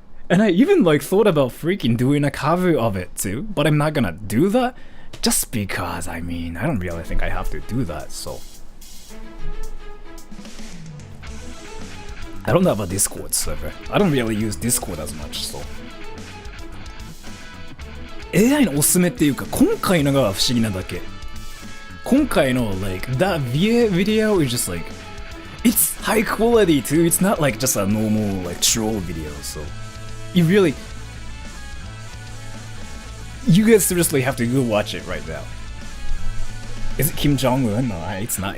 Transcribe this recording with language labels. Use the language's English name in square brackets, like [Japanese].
[English] And I even like thought about freaking doing a cover of it too, but I'm not gonna do that just because, I mean, I don't really think I have to do that, so. I don't have a Discord server. I don't really use Discord as much, so. [Japanese] AI のおすすめっていうか、今回のが不思議なだけ。今回の [English] like that veah video is just like it's high quality too. It's not like just a normal like troll video. So you really, you guys seriously have to go watch it right now. Is it Kim Jong-un? No, it's not.